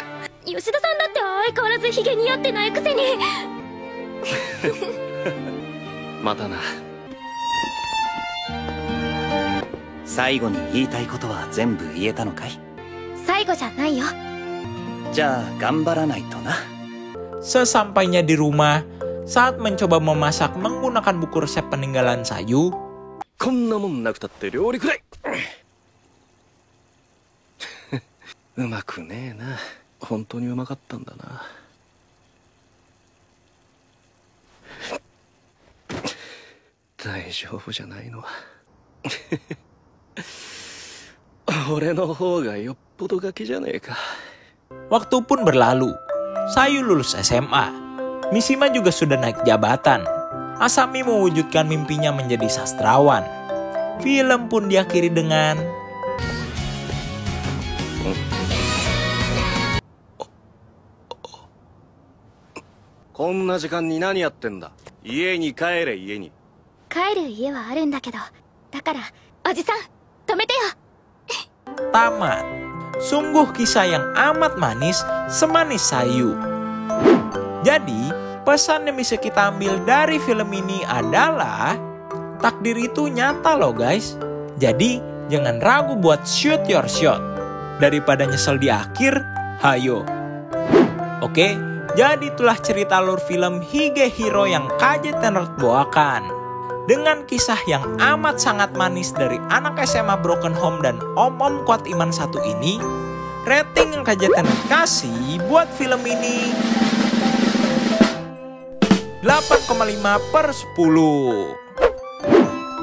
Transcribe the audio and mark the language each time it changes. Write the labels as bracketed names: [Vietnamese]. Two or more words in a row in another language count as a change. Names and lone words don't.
[Japanese] 吉田さんだって相変わらずヒゲ似合ってないくせに。またな。最後に言いたいことは全部言えたのかい？最後じゃないよ。じゃあ頑張らないとな。 [Indonesian] Sesampainya di rumah, saat mencoba memasak menggunakan buku resep peninggalan Sayu, [Japanese] こんなもんなくたって料理くらい。うまくねえな。本当にうまかったんだな。大丈夫じゃないのは俺の方がよっぽどガキじゃねえか。 [Indonesian] waktu pun berlalu. Sayu lulus SMA. Mishima juga sudah naik jabatan. Asami mewujudkan mimpinya menjadi sastrawan. Film pun diakhiri dengan [Japanese] こんな時間に何やってんだ。家に帰れ。家に帰る家はあるんだけど、だからおじさん止めてよ。 [Indonesian] tamat. Sungguh kisah yang amat manis, semanis Sayu. Jadi, pesan yang bisa kita ambil dari film ini adalah takdir itu nyata loh guys. Jadi, jangan ragu buat [English] shoot your shot. [Indonesian] Daripada nyesel di akhir, hayo. Oke, jadi itulah cerita alur film Hige Hiro yang KJ Tenert bawakan. Dengan kisah yang amat sangat manis dari anak SMA [English] Broken Home [Indonesian] dan om-om kuat iman satu ini, rating yang KJ Tenert kasih buat film ini 8,5/10.